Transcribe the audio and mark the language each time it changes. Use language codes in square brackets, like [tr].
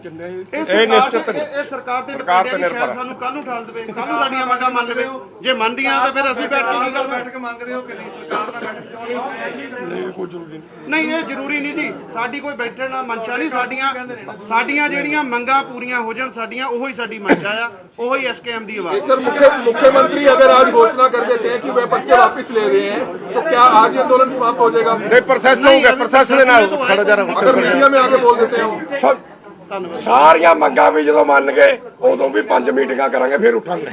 [pa] ਇਹ ਸਰਕਾਰ ਤੇ ਡਿਪੈਂਡ ਹੈ, ਸ਼ਾਇਦ ਸਾਨੂੰ ਕੱਲ ਨੂੰ ਠਾਲ ਦੇਵੇ, ਕੱਲ ਨੂੰ ਸਾਡੀਆਂ ਮੰਗਾਂ ਮੰਨ ਲਵੇ। ਜੇ ਮੰਨਦੀਆਂ ਤਾਂ ਫਿਰ ਅਸੀਂ ਬੈਠ ਕੇ ਕੀ ਗੱਲ ਬੈਠਕ ਮੰਗ ਰਹੇ ਹੋ ਕਿ ਨਹੀਂ? ਸਰਕਾਰ ਨਾਲ ਬੈਠਕ ਚਾਹੁੰਦੇ ਹੋ? ਨਹੀਂ, ਇਹ ਜ਼ਰੂਰੀ ਨਹੀਂ ਜੀ। ਸਾਡੀ ਕੋਈ ਬੈਠਣ ਦਾ ਮਨਸ਼ਾ ਨਹੀਂ। ਸਾਡੀਆਂ ਜਿਹੜੀਆਂ ਮੰਗਾਂ ਪੂਰੀਆਂ ਹੋ ਜਾਣ ਸਾਡੀਆਂ, ਉਹੀ ਸਾਡੀ ਮਨਸ਼ਾ ਆ, ਉਹੀ ਐਸਕੇਐਮ ਦੀ आवाज। [hi] सर, मुख्यमंत्री अगर आज घोषणा कर देते हैं कि वे पर्चे वापस ले रहे हैं, तो क्या आज ये आंदोलन समाप्त हो जाएगा? नहीं, प्रोसेस होगा, प्रोसेस [pa] ਦੇ ਨਾਲ ਖੜਾ ਜਾ ਰਿਹਾ। [hi] अगर मीडिया में आगे बोल देते हो [pa] ਸਾਰੀਆਂ ਮੰਗਾਂ ਵੀ ਜਦੋਂ ਮੰਨ ਗਏ, ਉਦੋਂ ਵੀ 5 ਮੀਟਿੰਗਾਂ ਕਰਾਂਗੇ, ਫਿਰ ਉਠਾਂਗੇ।